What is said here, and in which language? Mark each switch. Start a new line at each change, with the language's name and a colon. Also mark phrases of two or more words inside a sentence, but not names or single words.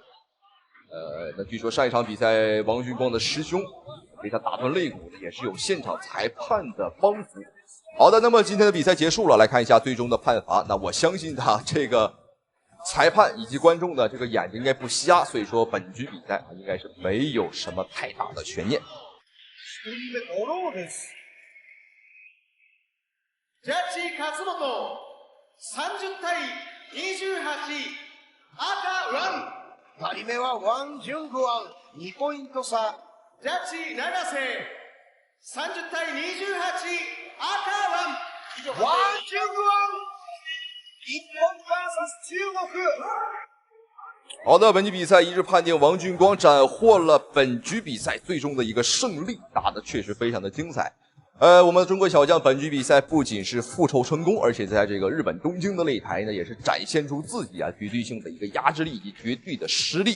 Chinese: 那据说上一场比赛王俊光的师兄被他打断肋骨的，也是有现场裁判的帮扶。好的，那么今天的比赛结束了，来看一下最终的判罚。那我相信这个裁判以及观众的这个眼睛应该不瞎，所以说本局比赛应该是没有什么太大的悬念。
Japanese: ジャッジ勝本30対28赤ワン。 2人目はワン・ジュングアン2ポイント差。ジャッジ永瀬30対28赤ワン。ワン・ジュングアン日本 VS 中国。
Chinese: 好的，本局比赛一致判定王俊光斩获了本局比赛最终的一个胜利，打得确实非常的精彩。我们的中国小将本局比赛不仅是复仇成功，而且在这个日本东京的擂台呢，也是展现出自己绝对性的一个压制力以及绝对的实力。